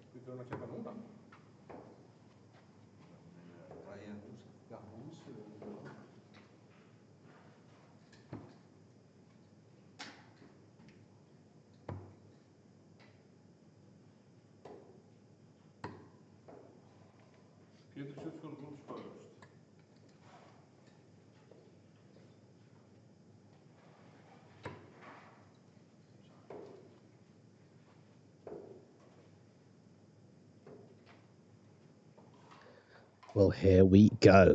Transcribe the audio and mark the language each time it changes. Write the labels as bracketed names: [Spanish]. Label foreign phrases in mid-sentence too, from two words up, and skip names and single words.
[Icelandic] Ætlum við að keppa núna? Græja húsið. Já, húsið. [English] Peter should fill rooms first. Well, here we go.